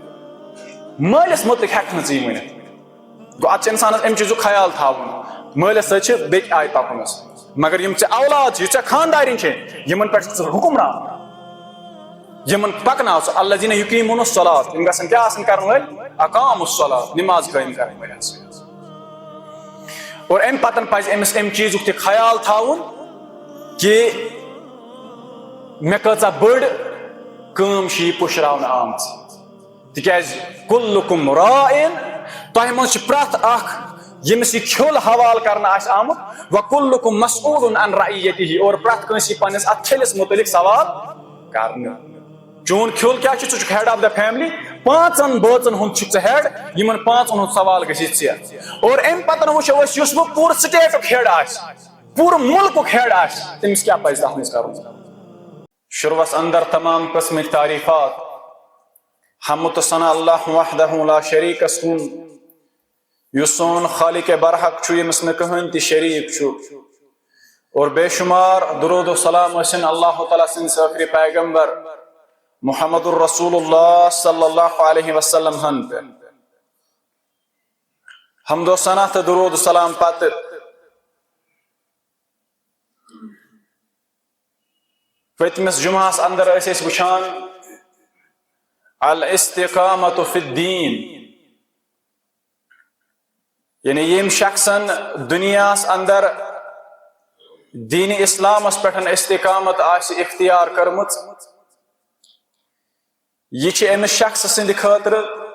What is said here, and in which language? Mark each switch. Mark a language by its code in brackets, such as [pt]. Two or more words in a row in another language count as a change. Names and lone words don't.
[ks] مٲلس متعلق ہیٚککھ نہٕ ژٕ یہِ ؤنِتھ گوٚو اتھ چھُ انسانس امہِ چیٖزُک خیال تھاوُن مٲلس سۭتۍ چھِ بیٚکہِ آیہِ پکُن مگر یم ژےٚ اولاد چھِ ژےٚ خاندارین چھے یمن پٮ۪ٹھ چھُکھ ژٕ حکمران یمن پکناو ژٕ [ar] الذین یقیمون الصلاۃ [ks] یم گژھن کیٛاہ آسن کرن وٲلۍ [ar] اقام الصلاۃ [ks] نماز قائم کرن وٲلۍ آسن اور امہِ پتن پزِ أمِس امہِ چیٖزُک تہِ خیال تھاوُن کہ مےٚ کۭژاہ بٔڑ کٲم چھِ یہِ پُشراونہٕ آمٕژ تِکیازِ [ar] کُلُکُم راعٍ [ks] تۄہہِ منٛز چھُ پرٛٮ۪تھ اکھ ییٚمِس یہِ کھیوٚل حوالہٕ کرنہٕ آسہِ آمُت [ar] وَکُلُکُم مسئوٗلٌ عن رعیتہ [ks] اور پرٛٮ۪تھ کٲنٛسہِ یی پننس اتھ کھیٚلس متعلق سوال کرنہٕ چون کھیوٚل کیٛاہ چھُ ژٕ چھُکھ [en] head of the family [ks] پانٛژن بٲژن ہُنٛد چھُکھ ژٕ ہیڈ یمن پانٛژن ہُنٛد سوال گژھِ ژےٚ اور امہِ پتن وٕچھو أسۍ یُس وۄنۍ پوٗرٕ سٹیٹُک ہیڈ آسہِ پوٗرٕ مُلکُک ہیڈ آسہِ تٔمِس کیٛاہ پزِ تتھ منٛز کرُن شروعس اندر تمام قسمٕکۍ تعریفات حمد تہٕ ثنا [ar] اللہ وحدہ لا شریٖکس [ks] کُن یُس سون خالق برحق چھُ ییٚمِس نہٕ کٕہٕنۍ تہِ شریٖک چھُ اور بے شمار درود و سلام ٲسِن اللہ تعالیٰ سٕنٛدِس ٲخری پیغمبر محمد الرسول اللہ [ar] صلی اللہ علیہ وسلم [ks] ہن پہ حمد و ثنا تہٕ درود و سلام پتہٕ پٔتمِس جمعہس اندر ٲسۍ أسۍ وٕچھان [ar] الاستقامت فی الدین [ks] یعنی یم شخصن دنیاس اندر دین اسلامس پٮ۪ٹھ استقامت آسہِ اختیار کٔرمٕژ یہ چھِ أمِس شخص سٕنٛدِ خٲطرٕ